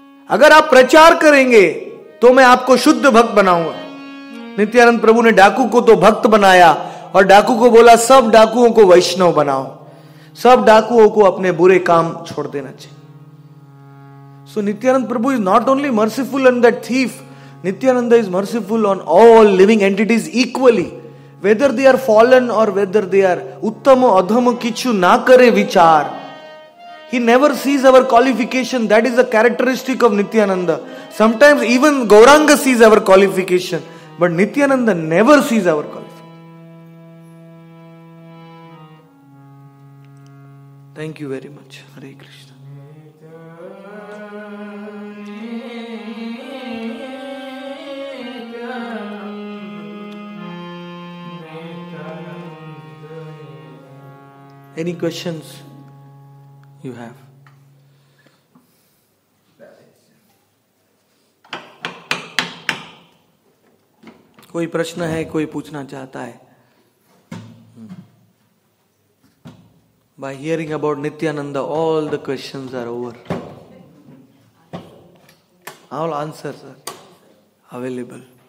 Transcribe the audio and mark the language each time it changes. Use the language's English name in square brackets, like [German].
[Hindi] अगर आप प्रचार करेंगे तो मैं आपको शुद्ध भक्त बनाऊंगा. नित्यानंद प्रभु ने डाकू को तो भक्त बनाया और डाकू को बोला सब डाकुओं को वैष्णव बनाओ, सब डाकुओं को अपने बुरे काम छोड़ देना चाहिए. [English] So Nityanand Prabhu is not only merciful on that thief, Nityananda is merciful on all living entities equally. Whether they are fallen or whether they are [Bangla] uttama adhama kichu na kare vichar. [English] He never sees our qualification. That is a characteristic of Nityananda. Sometimes even Gauranga sees our qualification, but Nityananda never sees our qualification. Thank you very much. Hare Krishna. Any questions you have? [Hindi] कोई प्रश्न है, कोई पूछना चाहता है? [English] By hearing about Nityananda, all the questions are over. All answers are available.